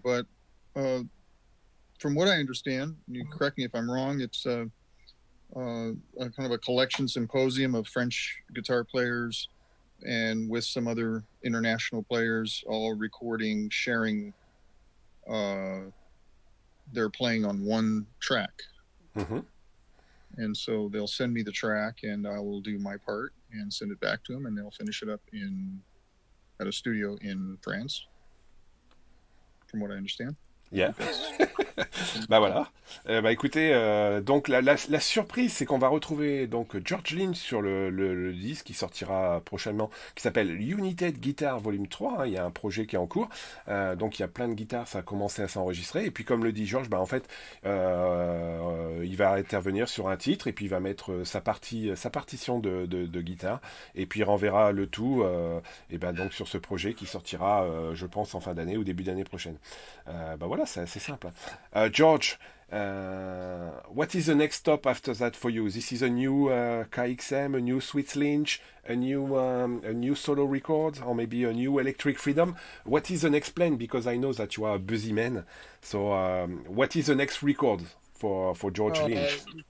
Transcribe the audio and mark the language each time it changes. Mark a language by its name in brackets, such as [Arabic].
[English] But from what I understand, you correct me if I'm wrong, it's a kind of a collection symposium of French guitar players and with some other international players, all recording, sharing their playing on one track. Mm-hmm. And so they'll send me the track and I will do my part and send it back to them, and they'll finish it up at a studio in France, from what I understand. Yeah. [French] Bah voilà. Bah écoutez, donc la surprise, c'est qu'on va retrouver donc George Lynch sur le disque qui sortira prochainement, qui s'appelle United Guitar Volume 3. Hein, il y a un projet qui est en cours. Donc il y a plein de guitares, ça a commencé à s'enregistrer. Et puis comme le dit George, bah en fait, il va intervenir sur un titre et puis il va mettre sa partition de guitare et puis il renverra le tout et ben donc sur ce projet qui sortira, je pense, en fin d'année ou début d'année prochaine. Bah voilà, c'est assez simple. [English] George, what is the next stop after that for you? This is a new KXM, a new Sweet Lynch, a new solo record, or maybe a new Electric Freedom. What is the next plan? Because I know that you are a busy man. So, what is the next record for George Lynch?